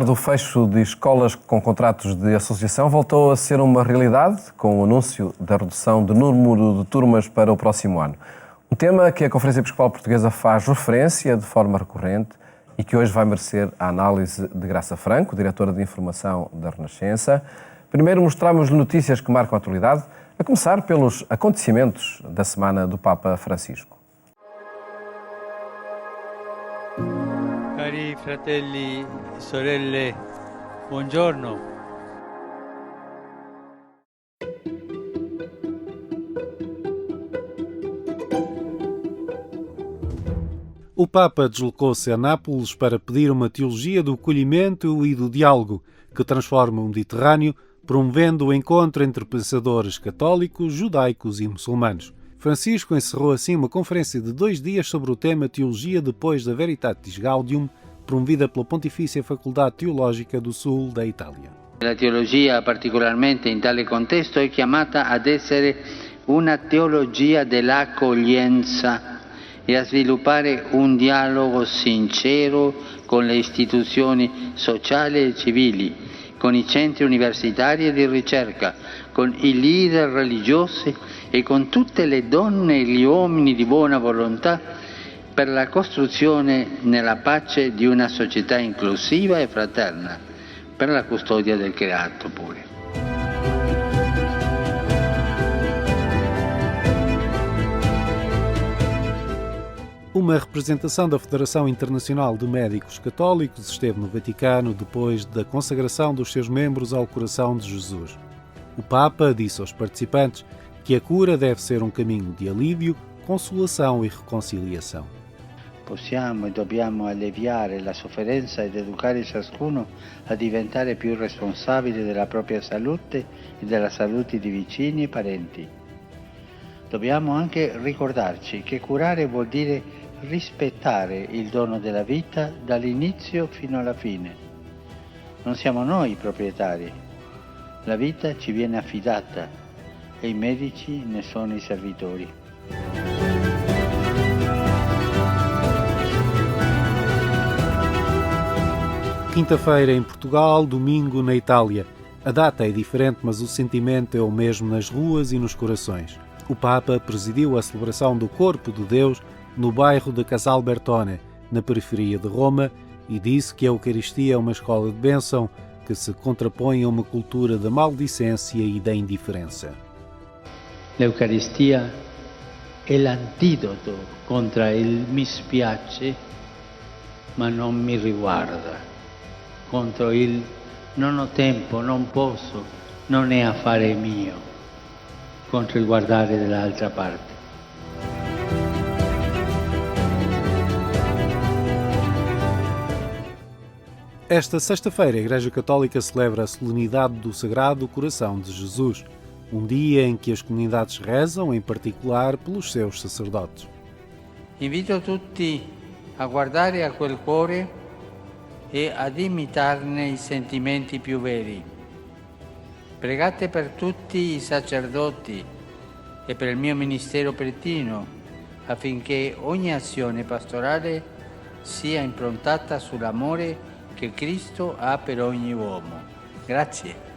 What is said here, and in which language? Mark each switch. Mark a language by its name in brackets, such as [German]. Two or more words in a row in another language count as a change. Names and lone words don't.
[Portuguese] O fecho de escolas com contratos de associação voltou a ser uma realidade com o anúncio da redução do número de turmas para o próximo ano. Um tema que a Conferência Episcopal Portuguesa faz referência de forma recorrente e que hoje vai merecer a análise de Graça Franco, diretora de Informação da Renascença. Primeiro mostramos-lhe notícias que marcam a atualidade, a começar pelos acontecimentos da semana do Papa Francisco. [Italian] Cari fratelli e sorelle, buongiorno. [Portuguese] O Papa deslocou-se a Nápoles para pedir uma teologia do acolhimento e do diálogo que transforma o Mediterrâneo, promovendo o encontro entre pensadores católicos, judaicos e muçulmanos. Francisco encerrou assim uma conferência de 2 dias sobre o tema Teologia depois da Veritatis Gaudium, promovida pela Pontifícia Faculdade Teológica do Sul da Itália. [Italian] La teologia, particolarmente in tale contesto, è chiamata ad essere una teologia dell'accoglienza e a sviluppare un dialogo sincero con le istituzioni sociali e civili, con i centri universitari e di ricerca, con i leader religiosi e con tutte le donne e gli uomini di buona volontà per la costruzione nella pace di una società inclusiva e fraterna, per la custodia del creato pure. [Portuguese] Uma representação da Federação Internacional de Médicos Católicos esteve no Vaticano depois da consagração dos seus membros ao coração de Jesus. O Papa disse aos participantes que a cura deve ser um caminho de alívio, consolação e reconciliação. [Italian] Possiamo e dobbiamo alleviare la sofferenza ed educare ciascuno a diventare più responsabile della propria salute e della salute di vicini e parenti. Dobbiamo anche ricordarci che curare vuol dire rispettare il dono della vita dall'inizio fino alla fine. Non siamo noi i proprietari. La vita ci viene affidata e i medici ne sono i servitori. [Portuguese] Quinta-feira em Portugal, domingo na Itália. A data é diferente, mas o sentimento é o mesmo nas ruas e nos corações. O Papa presidiu a celebração do Corpo de Deus no bairro de Casalbertone, na periferia de Roma, e disse que a Eucaristia é uma escola de bênção que se contrapõe a uma cultura da maldicência e da indiferença. [Italian] L'Eucaristia è l'antidoto contro il mi spiace, ma non mi riguarda, contro il non ho tempo, non posso, non è affare mio, contro il guardare dall'altra parte. [Portuguese] Esta sexta-feira, a Igreja Católica celebra a solenidade do Sagrado Coração de Jesus, um dia em que as comunidades rezam, em particular, pelos seus sacerdotes. [Italian] Invito tutti a guardare a quel cuore e ad imitarne i sentimenti più veri. Pregate per tutti i sacerdoti e per il mio ministero pretino, affinché ogni azione pastorale sia improntata sull'amore che Cristo ha per ogni uomo. Grazie.